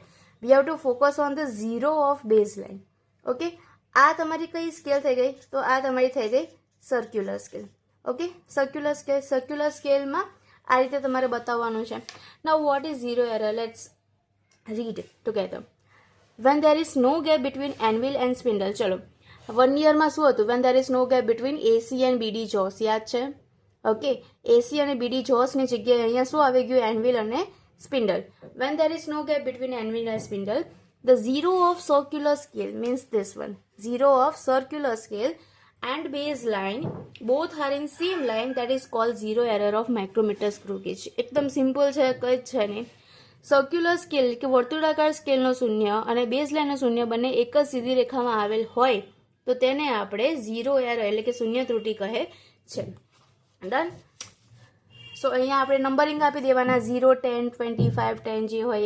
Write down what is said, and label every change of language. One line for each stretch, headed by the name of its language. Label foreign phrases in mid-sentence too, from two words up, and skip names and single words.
English: we have to focus on the 0 of base line. Okay,
Gujarati: આ તમારી કઈ સ્કેલ થઈ ગઈ? તો આ તમારી થઈ ગઈ
English: circular scale. Okay, circular scale.
Gujarati: સર્ક્યુલર સ્કેલમાં આ રીતે તમારે બતાવવાનું છે.
English: now what is 0 error? Let's read together. When there is no gap between anvil and spindle.
Gujarati: ચલો, 1 યરમાં શું હતું?
English: When there is no gap between AC and BD jaws.
Gujarati: યાદ છે? ઓકે, AC અને BD jaws ની જગ્યાએ અહીંયા શું આવી ગયું? એન્વિલ અને સ્પિન્ડલ.
English: When there is no gap between anvil and spindle, the 0 of circular scale means this one. 0 of circular scale and base line both are in same line, that is called 0 error of micrometer screw gauge.
Gujarati: એકદમ સિમ્પલ છે, કઈ જ છે નહીં. સર્ક્યુલર સ્કેલ કે વર્તુળાકાર સ્કેલનો શૂન્ય અને બેઝ લાઇનનો શૂન્ય બંને એક જ સીધી રેખામાં આવેલ હોય તો તેને આપણે 0 એરર એટલે કે શૂન્ય ત્રુટિ કહે છે. ડન. સો અહીંયા આપણે નંબરિંગ આપી દેવાના 0, 10, 25, 10 જે હોય એ.